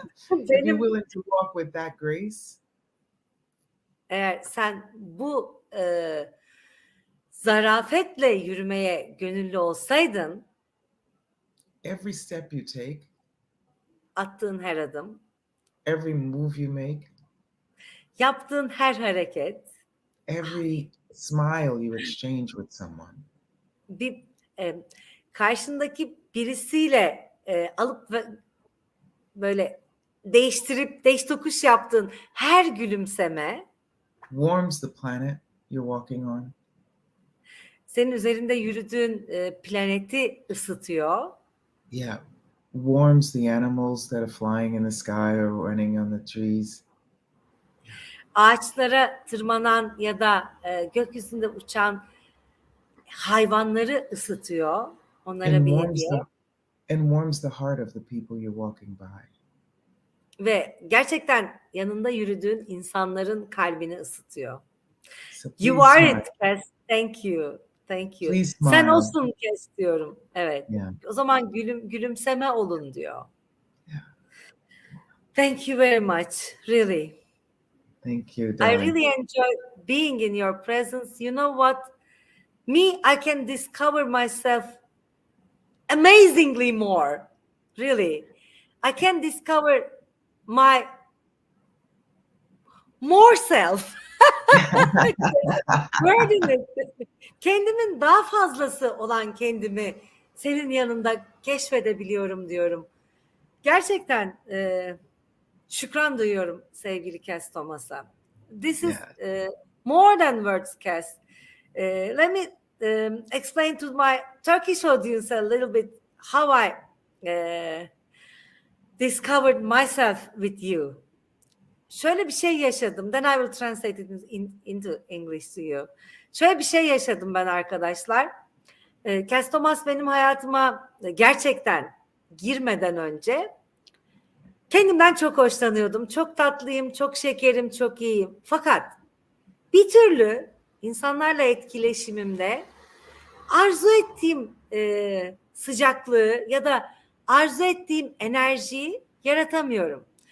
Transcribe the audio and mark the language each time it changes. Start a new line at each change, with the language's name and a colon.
English: If you're willing to walk with that grace.
Turkish: Eğer sen bu zarafetle yürümeye gönüllü olsaydın,
English: every step you take,
Turkish: attığın her adım,
English: every move you make,
Turkish: yaptığın her hareket,
English: every smile you exchange with someone,
Turkish: bir karşındaki birisiyle alıp ve böyle değiştirip değiş tokuş yaptığın her gülümseme
English: warms the planet you're walking on.
Turkish: Senin üzerinde yürüdüğün planeti ısıtıyor.
English: Yeah, warms the animals that are flying in the sky or running on the trees.
Turkish: Ağaçlara tırmanan ya da gökyüzünde uçan hayvanları ısıtıyor. Onlara bir hediye.
English: And warms the heart of the people you're walking by.
Turkish: Ve gerçekten yanında yürüdüğün insanların kalbini ısıtıyor.
English: So you are smile. It, Cass. Thank you. Thank you.
Turkish: Sen olsun Cass diyorum. Evet.
English: Yeah.
Turkish: O zaman gülümseme olun diyor.
English: Yeah. Thank you very much. Really. Thank you, darling. I really enjoy being in your presence. You know what? Me, I can discover myself amazingly more. Really. I can discover my more self.
Turkish: Kendimin daha fazlası olan kendimi senin yanında keşfedebiliyorum diyorum. Gerçekten şükran duyuyorum sevgili Cass Thomas'a.
English: This is more than words, Cass. Let me explain to my Turkish audience a little bit how I discovered myself with you.
Turkish: Şöyle bir şey yaşadım.
English: Then I will translate it into English to you.
Turkish: Şöyle bir şey yaşadım ben arkadaşlar. Cass Thomas benim hayatıma gerçekten girmeden önce kendimden çok hoşlanıyordum. Çok tatlıyım, çok şekerim, çok iyiyim. Fakat bir türlü insanlarla etkileşimimde arzu ettiğim sıcaklığı ya da arzu ettiğim enerjiyi yaratamıyorum.